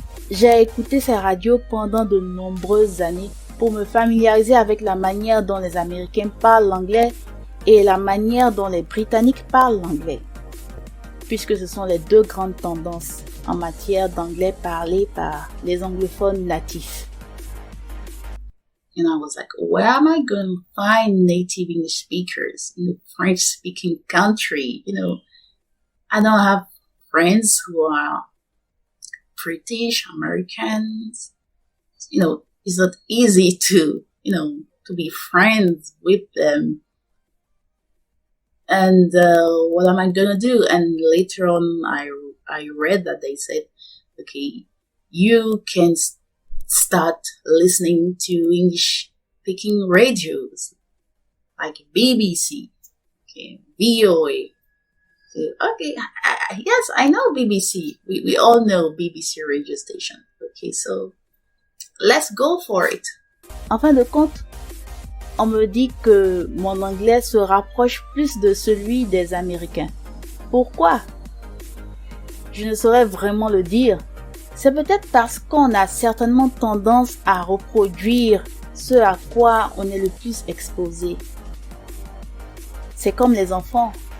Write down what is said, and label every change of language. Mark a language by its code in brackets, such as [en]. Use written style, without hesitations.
[fr] J'ai écouté ces radios pendant de nombreuses années pour me familiariser avec la manière dont les Américains parlent l'anglais et la manière dont les Britanniques parlent l'anglais, puisque ce sont les deux grandes tendances en matière d'anglais parlé par les anglophones natifs. [en] And I was like, where am I going to find native English speakers in a French-speaking country? I don't have friends who are British, Americans. It's not easy to be friends with them. And what am I going to do? And later on, I read that they said, okay, you can start listening to English-speaking radios like BBC, okay, VOA. So, okay, yes, I know BBC. We all know BBC radio station. Okay, so let's go for it. [fr] En fin de compte, on me dit que mon anglais se rapproche plus de celui des Américains. Pourquoi? Je ne saurais vraiment le dire. C'est peut-être parce qu'on a certainement tendance à reproduire ce à quoi on est le plus exposé. C'est comme les enfants.